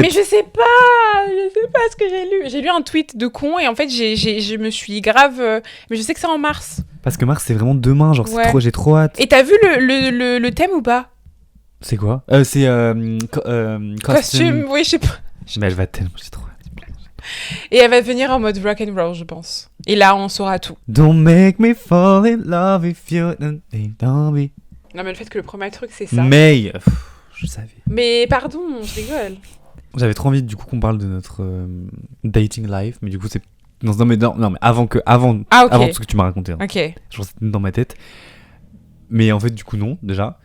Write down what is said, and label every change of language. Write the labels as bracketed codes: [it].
[fr] Mais je sais pas ce que j'ai lu. J'ai lu un tweet de con et en fait je me suis grave... mais je sais que c'est en mars. Parce que mars c'est vraiment demain, genre j'ai trop hâte. Et t'as vu le thème ou pas? C'est quoi? C'est costume, oui je sais pas. Mais elle va tellement, c'est trop. Et elle va venir en mode rock and roll, je pense. Et là, on saura tout. [en] Don't make me fall in love if you don't be. [fr] Non, mais le fait que le premier truc, c'est ça. Mais je savais. Mais pardon, je rigole. J'avais trop envie du coup qu'on parle de notre dating life, mais du coup c'est non mais avant tout ce que tu m'as raconté. Hein. Ok. Je pense que c'était dans ma tête. Mais en fait, du coup, non, déjà.